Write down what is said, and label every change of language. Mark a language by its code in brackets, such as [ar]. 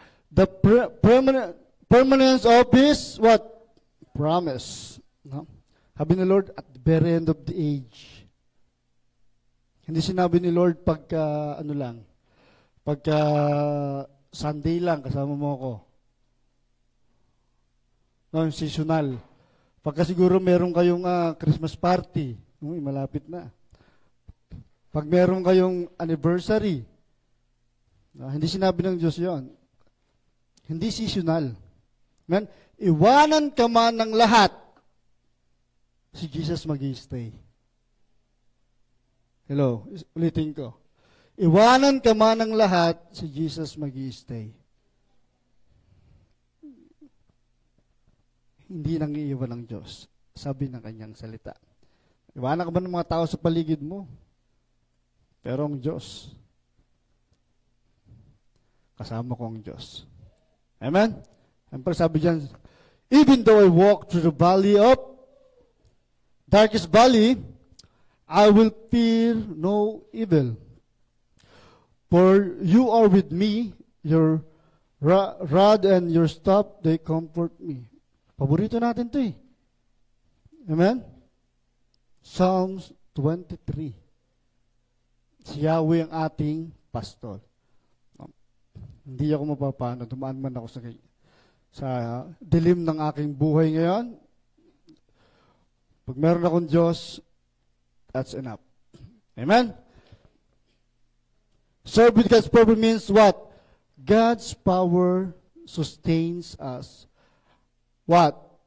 [en] The permanence of His, what? Promise. No? [tl] Sabi ni Lord, [en] at the very end of the age. [tl] Hindi sinabi ni Lord pagka, pagka Sunday lang, kasama mo ako. No, seasonal. Pagka siguro meron kayong Christmas party, malapit na. Pag meron kayong anniversary, hindi sinabi ng Diyos yon. Hindi seasonal. Amen? Iwanan ka man ng lahat, si Jesus mag-i-stay. Hello, ulitin ko. Iwanan ka man ng lahat, si Jesus mag-i-stay. Hindi nang iiwan ng Diyos, sabi ng kanyang salita. Iwanan ka ba ng mga tao sa paligid mo? Pero ang Diyos, kasama ko ang Diyos. Amen? Ang sabi dyan, [en] even though I walk through the valley of darkest valley, I will fear no evil. For you are with me, your rod and your staff, they comfort me. [tl] Paborito natin to eh. Amen? Psalms 23. Si Yahweh ang ating pastor. Hindi ako mapapano. Dumaan man ako sa dilim ng aking buhay ngayon. Pag meron akong Diyos, [en] that's enough. [tl] Amen? [en] Serve with God's power means what? God's power sustains us. What?